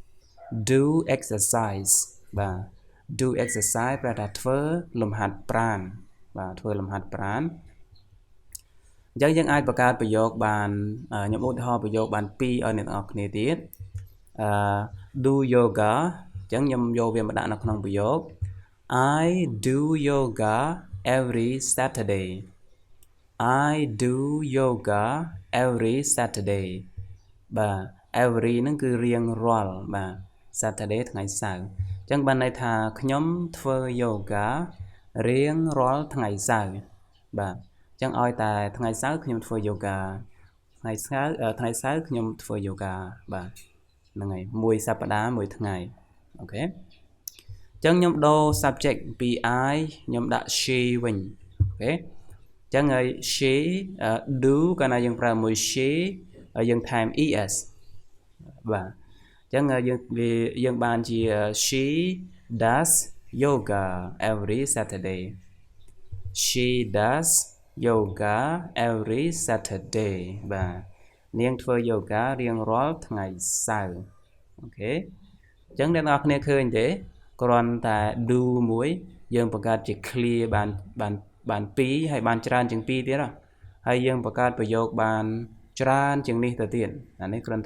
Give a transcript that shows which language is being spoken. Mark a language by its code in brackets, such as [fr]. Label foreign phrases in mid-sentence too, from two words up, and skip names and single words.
[km] បាទ [en] do exercise [km] ប្រែថាធ្វើលំហាត់ប្រាណបាទធ្វើលំហាត់ប្រាណអញ្ចឹងយើងអាចបង្កើតប្រយោគបានខ្ញុំឧទាហរណ៍ប្រយោគបាន2ឲ្យអ្នកទាំងអស់គ្នាទៀត [en] do yoga [km] អញ្ចឹងខ្ញុំយកវាមកដាក់នៅក្នុងប្រយោគ [en] I do yoga every Saturday I do yoga every Saturday [km] បាទ every ហ្នឹងគឺរៀងរាល់បាទ Saturday ថ្ងៃសៅរ៍អញ្ចឹងបានន័យថាខ្ញុំធ្វើ yoga រៀងរាល់ថ្ងៃសៅរ៍បាទអញ្ចឹងឲ្យ តែថ្ងៃសៅរ៍ខ្ញុំធ្វើ yoga ថ្ងៃសៅរ៍ខ្ញុំធ្វើ yoga បាទហ្នឹងហើយ មួយសប្តាហ៍មួយថ្ងៃអូខេអញ្ចឹងខ្ញុំដូរ subject ពី I ខ្ញុំដាក់ she វិញអូខេអញ្ចឹងហើយ [en] she do [km] កាលណាយើងប្រើមួយ she ហើយយើងថែម es បាទអញ្ចឹងយើងបានជា [en] she does yoga every Saturday she does yoga every Saturday [km] បាទនាងធ្វើ yoga រៀងរាល់ថ្ងៃសៅរ៍អូខេអញ្ចឹងអ្នកនរគ្នាឃើញទេគ្រាន់តែ do មួយយើងបង្កើតជា clear បាន2ហើយបានច្រើនជាង2ទៀតហើយយើងបង្កើតប្រយោគបានច្រើនជាងនេះទៅទៀតអានេះគ្រាន់